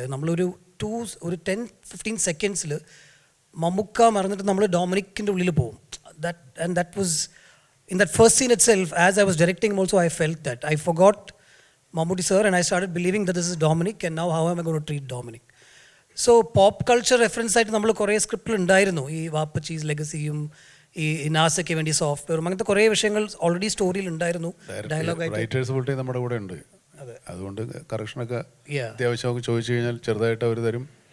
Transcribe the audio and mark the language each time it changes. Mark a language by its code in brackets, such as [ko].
[ml] നമ്മളൊരു 10-15 സെക്കൻഡ്സിൽ മമ്മൂക്ക മറന്നിട്ട് നമ്മൾ ഡൊമിനിക്കിൻ്റെ ഉള്ളിൽ പോകും. [en] That was in that first scene itself, as I was directing him also, I felt that I forgot Mammootty sir and I started believing that this is Dominic, and now how am I going to treat Dominic? [ml] So pop culture reference ആയിട്ട് നമ്മൾ കുറേ സ്ക്രിപ്റ്റിൽ ഉണ്ടായിരുന്നു. ഈ വാപ്പച്ചീസ് ലെഗസിയും ഈ നാസയ്ക്ക് വേണ്ടി സോഫ്റ്റ്വെയറും അങ്ങനത്തെ കുറേ വിഷയങ്ങൾ ഓൾറെഡി സ്റ്റോറിയിൽ ഉണ്ടായിരുന്നു. ഡയലോഗായിട്ട് റൈറ്റേഴ്സ് ഫുൾ ടൈം നമ്മുടെ കൂടെ ഉണ്ട്. അതുകൊണ്ട് കറക്ഷനൊക്കെ അത്യാവശ്യമൊക്കെ ചോദിച്ചു കഴിഞ്ഞാൽ ചെറുതായിട്ട് അവർ തരും.